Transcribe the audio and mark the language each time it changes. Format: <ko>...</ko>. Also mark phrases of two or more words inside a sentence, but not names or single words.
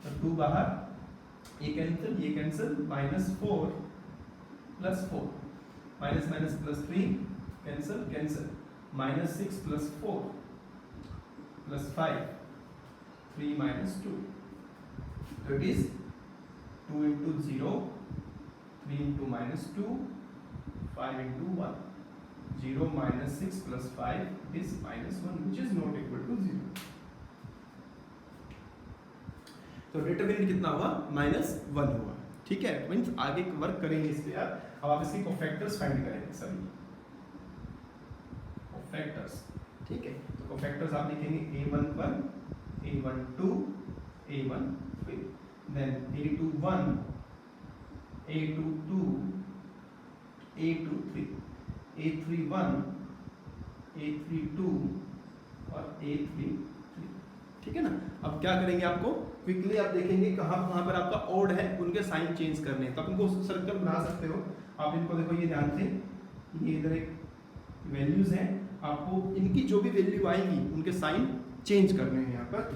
<hi>तो 2 बाहर, ये कैंसिल, -4 +4 माइनस +3 कैंसिल, -6 +4 +5 3 -2, तो</hi> <en>it is</en> <hi>2 into 0 3 into -2 5 into 1, 0 -6 + 5 is -1,</hi> <en>which is not equal to</en> <hi>0। तो डिटरमिनेंट कितना हुआ, -1 हुआ, ठीक है। मींस आगे वर्क करेंगे इस पे यार। अब आप इसके</hi> <en>cofactors find</en> <hi>करेंगे सभी कोफैक्टर्स, ठीक है। तो कोफैक्टर्स आप लिखेंगे a11 a12 a13, देन a21 a22 a23 a31 a32 और a33, ठीक है ना। अब क्या करेंगे, आपको क्विकली आप देखेंगे कहाँ पर आपका ओड है, उनके</hi> <en>sign change</en> <hi>करने हैं। तो आप इनको सर्कल बना सकते हो। आप इनको देखो, ये ध्यान से, ये इधर एक वैल्यूज हैं, आपको इनकी जो भी वैल्यू आएंगी उनके</hi> <en>sign change</en> <hi>करने हैं यहाँ पर।</hi>